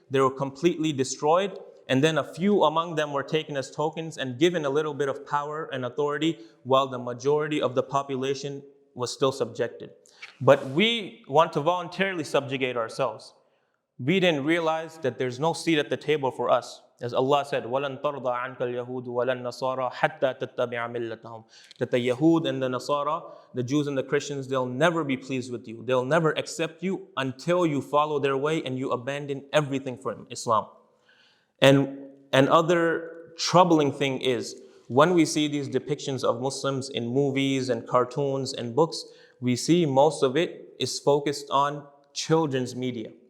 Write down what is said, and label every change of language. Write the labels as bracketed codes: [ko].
[en] They were completely destroyed. And then a few among them were taken as tokens and given a little bit of power and authority, while the majority of the population was still subjected. But we want to voluntarily subjugate ourselves. We didn't realize that there's no seat at the table for us. As Allah said, [ar] وَلَن تَرْضَى عَنْكَ الْيَهُودُ وَلَا النَّصَارَى حَتَّى تَتَّبِعَ مِلَّتَهُم. [en] That the Yahud and the Nasara, the Jews and the Christians, they'll never be pleased with you. They'll never accept you until you follow their way and you abandon everything from Islam. And another troubling thing is, when we see these depictions of Muslims in movies and cartoons and books, we see most of it is focused on children's media.